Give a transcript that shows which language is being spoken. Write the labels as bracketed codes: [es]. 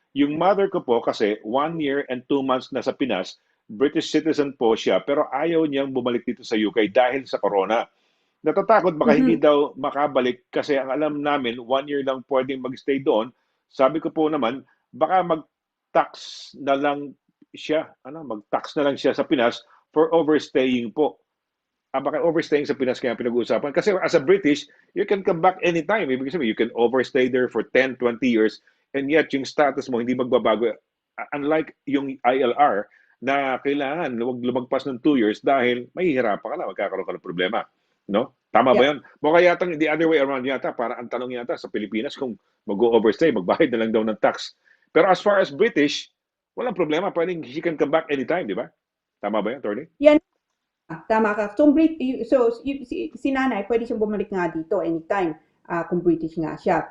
[tl] Yung mother ko po kasi 1 year and 2 months na sa Pinas, British citizen po siya, pero ayaw niyang bumalik dito sa UK dahil sa corona. Natatakot baka hindi daw makabalik kasi ang alam namin 1 year lang pwedeng magstay doon. Sabi ko po naman, baka mag-tax na lang siya, mag-tax na lang siya sa Pinas for overstaying po. Baka overstaying sa Pinas kaya pinag-uusapan. [en] Kasi as a British, you can come back anytime. [tl] Ibig sabihin, [en] you can overstay there for 10, 20 years and yet [tl] yung status mo hindi magbabago. Unlike yung ILR na kailangan huwag lumagpas ng 2 years dahil mahihirapan ka na, magkakaroon ka ng problema. No? Tama ba [en] Yeah. [tl] yun? Mukha yata [en] the other way around [tl] yata. Para ang tanong yata sa Pilipinas kung mag-overstay, magbayad na lang daw ng tax. Pero as far as British, walang problema. Pwedeng [en] he can come back anytime, [tl] di ba? Tama ba yun, Attorney? Yan, tama ka. So, si nanay, pwede siyang bumalik nga dito anytime kung British nga siya.